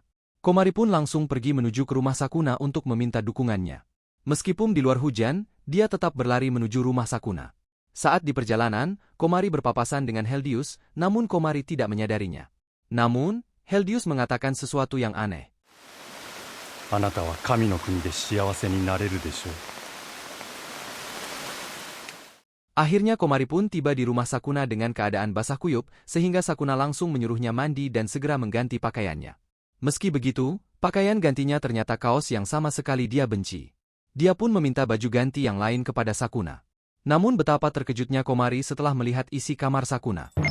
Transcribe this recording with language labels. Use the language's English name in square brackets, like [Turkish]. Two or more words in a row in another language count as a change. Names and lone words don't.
[Indonesian] Komari pun langsung pergi menuju ke rumah Sakuna untuk meminta dukungannya. Meskipun di luar hujan, dia tetap berlari menuju rumah Sakuna. Saat di perjalanan, Komari berpapasan dengan Heldius, namun Komari tidak menyadarinya. Namun, Heldius mengatakan sesuatu yang aneh. [Japanese] Anata wa kami no kuni de shiawase ni nareru deshou. [Indonesian] Akhirnya Komari pun tiba di rumah Sakuna dengan keadaan basah kuyup, sehingga Sakuna langsung menyuruhnya mandi dan segera mengganti pakaiannya. Meski begitu, pakaian gantinya ternyata kaos yang sama sekali dia benci. Dia pun meminta baju ganti yang lain kepada Sakuna. Namun betapa terkejutnya Komari setelah melihat isi kamar Sakuna.